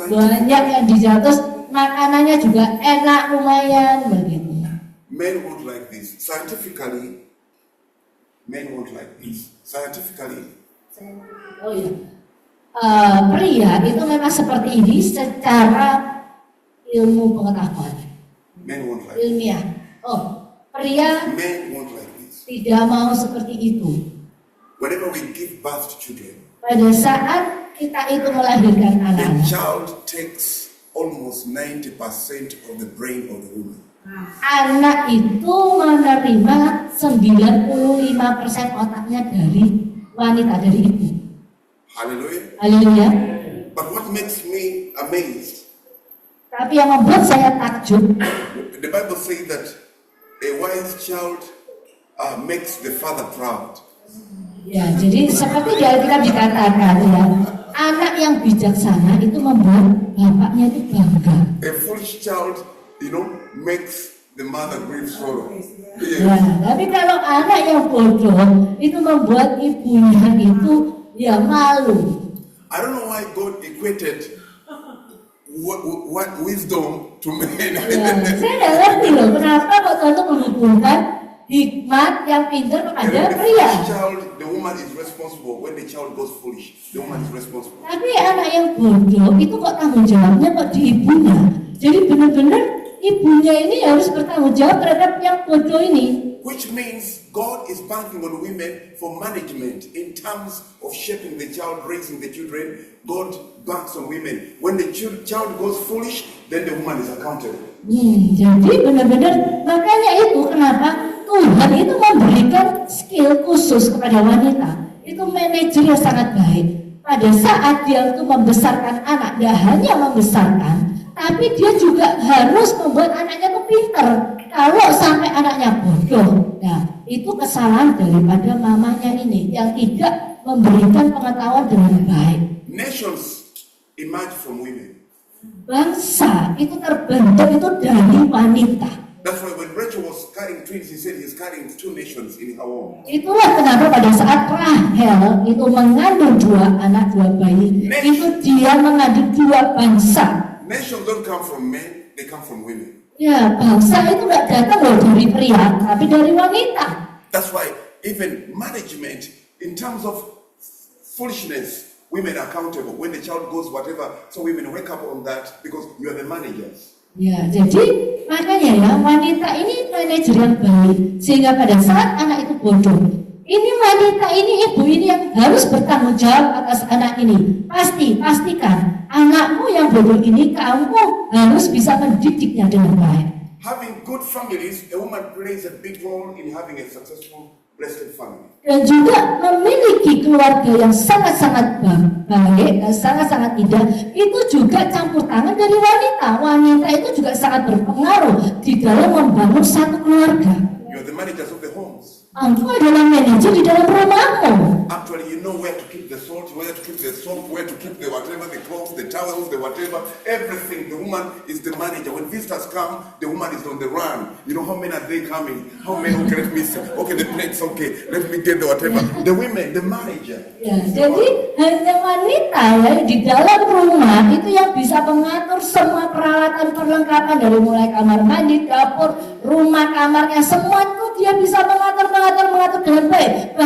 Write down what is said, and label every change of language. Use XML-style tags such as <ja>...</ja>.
<id>Banyak yang dijawab, terus makanannya juga enak lumayan begitu.</id> <en>men won't like this. Scientifically, men won't like this. Scientifically,</en> <id>Oh iya, pria itu memang seperti ini secara ilmu pengetahuan,</id> <en>men won't like</en> <id>ilmiah. Oh, pria</id> <en>Men won't like this.</en> <id>tidak mau seperti itu.</id> <en>Whenever we give birth to children,</en> <id>Pada saat kita itu melahirkan</id> <en>the</en> <id>anak,</id> <en>child takes almost 90% of the brain of the woman.</en> <id>anak itu menerima 95% otaknya dari wanita, dari ibu.</id> <en>Hallelujah.</en> <id>Haleluya.</id> <en>But what makes me amazed,</en> <id>Tapi yang membuat saya takjub,</id> <en>the Bible says that a wise child makes the father proud.</en> <id>ya jadi seperti di Alkitab dikatakan ya, anak yang bijaksana itu membuat bapaknya itu bangga.</id> <en>A foolish child, makes the mother grieve sorrow.</en> <id>Ya, tapi kalau anak yang bodoh itu membuat ibunya itu ya malu.</id> <en>I don't know why God equated what wisdom to men.</en> <id>Ya, saya tidak ngerti loh kenapa kok Tuhan itu menghubungkan hikmat yang pintar kepada pria.</id> <en>Child, the woman is responsible. When the child goes foolish, the woman is responsible.</en> <id>Tapi anak yang bodoh itu kok tanggung jawabnya kok di ibunya. Jadi benar-benar ibunya ini harus bertanggung jawab terhadap yang bodoh ini.</id> <en>Which means God is banking on women for management in terms of shaping the child, raising the children. God banks on women. When the child goes foolish, then the woman is accountable.</en> <id>Jadi benar-benar makanya itu kenapa Tuhan itu memberikan skill khusus kepada wanita. Itu manajer yang sangat baik. Pada saat dia itu membesarkan anak, dia hanya membesarkan, tapi dia juga harus membuat anaknya itu pintar. Kalau sampai anaknya bodoh, nah itu kesalahan daripada mamanya ini yang tidak memberikan pengetahuan dengan baik.</id> <en>Nations emerge from women.</en> <id>Bangsa itu terbentuk itu dari wanita.</id> <en>That's why when Rachel was carrying twins, he said he's carrying 2 nations in her womb.</en> <id>Itulah kenapa pada saat Rahel itu mengandung 2 anak, 2 bayi, itu dia mengandung 2 bangsa.</id> <en>Nations don't come from men, they come from women.</en> <id>Ya, bangsa itu nggak datang loh dari pria, tapi dari wanita.</id> <en>That's why even management, in terms of foolishness, women are accountable. When the child goes whatever, so women wake up on that because you are the managers.</en> <id>Ya, jadi makanya ya wanita ini manajer yang baik sehingga pada saat anak itu bodoh, ini wanita ini ibu ini yang harus bertanggung jawab atas anak ini. Pastikan anakmu yang bodoh ini kamu harus bisa mendidiknya dengan baik.</id> <en>Having good families, a woman plays a big role in having a successful, blessed family.</en> <id>Dan juga memiliki keluarga yang sangat-sangat baik dan sangat-sangat indah, itu juga campur tangan dari wanita. Wanita itu juga sangat berpengaruh di dalam membangun satu keluarga.</id> <en>You are the managers of the homes.</en> <id>Engkau adalah manajer di dalam rumahmu.</id> <en>Actually, you know where to keep the salt, where to keep the soap, where to keep the whatever, the clothes, the towels, the whatever, everything. The woman is the manager. When visitors come, the woman is on the run. You know how many are they coming? How many? Okay, let me see. Okay, the plates, okay. Let me get the whatever. The women, the manager.</en> <id>Ya, jadi hanya wanita ya di dalam rumah itu yang bisa mengatur semua peralatan perlengkapan dari mulai kamar mandi, dapur, rumah kamarnya, semua itu dia bisa mengatur dengan baik.</id>